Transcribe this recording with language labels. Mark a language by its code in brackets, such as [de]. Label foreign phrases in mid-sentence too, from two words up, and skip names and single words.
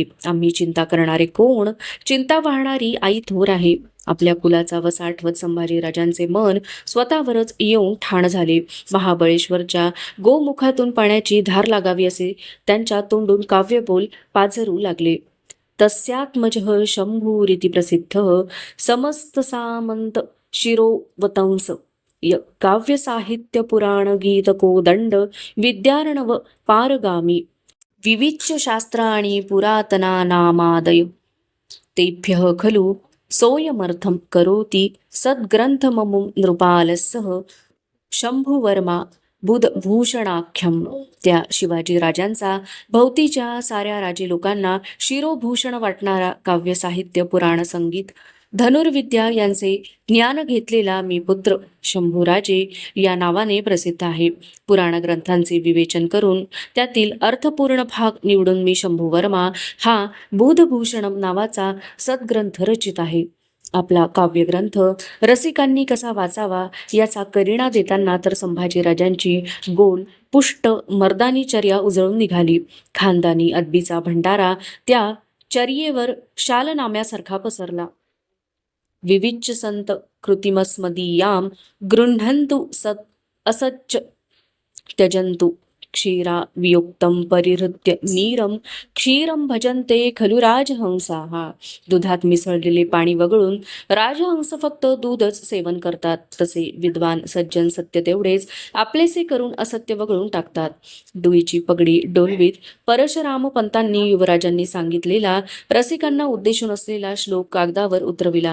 [mr] आम्ही चिंता करणारे कोण? चिंता वाहणारी आई थोर आहे. आपल्या कुलाचा वसा आठवत संभाजीराजांचे मन स्वतःवरच येऊन ठाण झाले. महाबळेश्वरच्या गोमुखातून पाण्याची धार लागावी असे त्यांच्या तोंडून काव्यबोल पाझरू लागले. [sa] तस्यात्मजः शंभूरिति प्रसिद्धः समस्त सामंत शिरोवतंस काव्य साहित्य पुराण गीत कोदंड विद्यार्णव पारगामी विविच्य शास्त्राणि पुरातनानामादय तेभ्यः खलु सोऽयमर्थं करोति सद्ग्रंथममुं नृपालस्सह शंभुवर्मा बुधभूषणाख्यम. [mr] त्या शिवाजी राजांचा भोवतीच्या साऱ्या राजे लोकांना शिरोभूषण वाटणारा काव्य साहित्य पुराण संगीत धनुर्विद्या यांचे ज्ञान घेतलेला मी पुत्र शंभूराजे या नावाने प्रसिद्ध आहे. पुराण ग्रंथांचे विवेचन करून त्यातील अर्थपूर्ण भाग निवडून मी शंभूवर्मा हा बुधभूषणम नावाचा सद्ग्रंथ रचित आहे. आपला काव्यग्रंथ रसिकांनी कसा वाचावा याचा करिणा देताना तर संभाजीराजांची गोल पुष्ट मर्दानी चर्या उजळून निघाली. खानदानी अदबीचा भंडारा त्या चर्येवर शालनाम्यासारखा पसरला. [sa] विविच्य संत कृतिमस्मदीयाम गृह्णन्तु सत् असच्च त्यजन्तु क्षीरा वियुक्तं परिहृत्य नीरम क्षीरम भजन्ते खलु राजहंसाः. [mr] दुधात मिसळलेले पाणी वगळून राजहंस फक्त दूधच सेवन करतात. तसे विद्वान सज्जन सत्य तेवढेच आपलेसे करून असत्य वगळून टाकतात. डुईची पगडी डोलवीत परशुराम पंतांनी युवराजांनी सांगितलेला रसिकांना उद्देशून असलेला श्लोक कागदावर उतरविला.